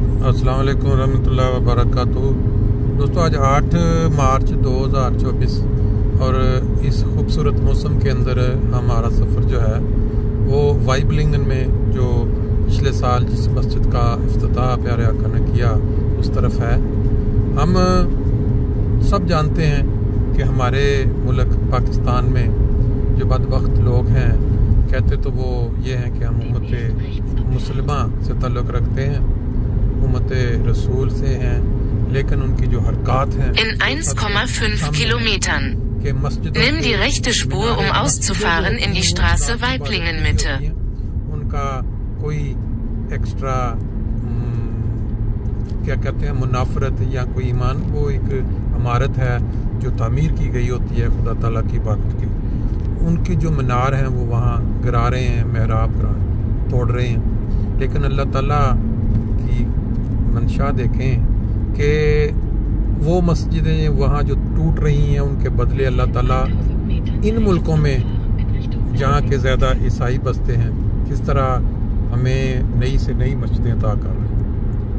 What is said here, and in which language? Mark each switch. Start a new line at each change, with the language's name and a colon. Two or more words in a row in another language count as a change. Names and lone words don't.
Arabic: السلام عليكم رحمة الله و بركاته.
Urdu: دوستوں آج 8 مارچ 2024 اور اس خوبصورت موسم کے اندر ہمارا سفر جو ہے وہ وائبلنگن میں جو پچھلے سال جس مسجد کا افتتاح پیارے آقا نے کیا اس طرف ہے. ہم سب جانتے ہیں کہ ہمارے ملک پاکستان میں جو بدبخت لوگ ہیں کہتے تو وہ یہ ہیں کہ ہم امت مسلمہ سے تعلق رکھتے ہیں، امت رسول سے ہیں، لیکن ان کی جو حرکت ہیں
German: In 1,5 Kilometern. Nimm die rechte Spur, um auszufahren in die Straße Weiblingen-Mitte.
Urdu: ان کا کوئی ایکسٹرا کیا کہتے ہیں منافرت یا کوئی ایمان، وہ ایک عمارت ہے جو تعمیر کی گئی ہوتی ہے خدا تعالیٰ کی عبادت کی. ان کی جو مینار ہیں وہ وہاں گرا رہے ہیں، محراب توڑ رہے ہیں، لیکن اللہ تعالیٰ کی منشا دیکھیں کہ وہ مسجدیں وہاں جو ٹوٹ رہی ہیں ان کے بدلے اللہ تعالیٰ ان ملکوں میں جہاں کے زیادہ عیسائی بستے ہیں کس طرح ہمیں نئی سے نئی مسجدیں عطا کر رہے ہیں.